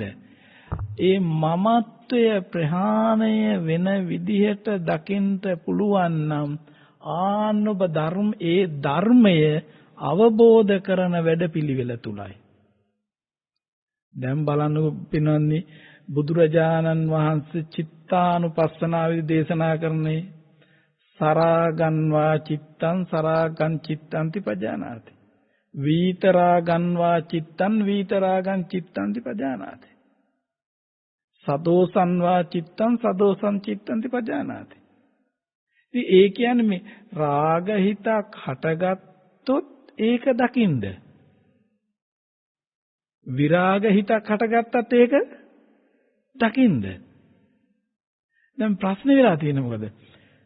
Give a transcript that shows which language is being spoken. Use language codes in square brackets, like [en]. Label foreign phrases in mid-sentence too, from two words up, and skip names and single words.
[si] ඒ මමත්වය ප්‍රහාණය වෙන විදිහට දකින්න පුළුවන් නම් ආනොබ ඒ ධර්මය අවබෝධ කරන වැඩපිළිවෙල තුලයි. දැන් බලන්නකො පින්වත්නි බුදුරජාණන් වහන්සේ චිත්තානුපස්සනාවේදී දේශනා කරන්නේ [pi] සරාගන්වා චිත්තං සරාගං චිත්තන්ති පජානාති. වීතරාගන්වා චිත්තං වීතරාගං චිත්තන්ති පජානාති. සදෝසන්වා චිත්තං සදෝසං චිත්තන්ති පජානාති. [si] ඉතින් ඒ කියන්නේ මේ රාග හිතක් හටගත්තොත් ඒක දකින්ද. විරාග හිතක් හටගත්තත් ඒක දකින්ද. දැන් ප්‍රශ්නේ වෙලා තියෙන්නේ මොකද?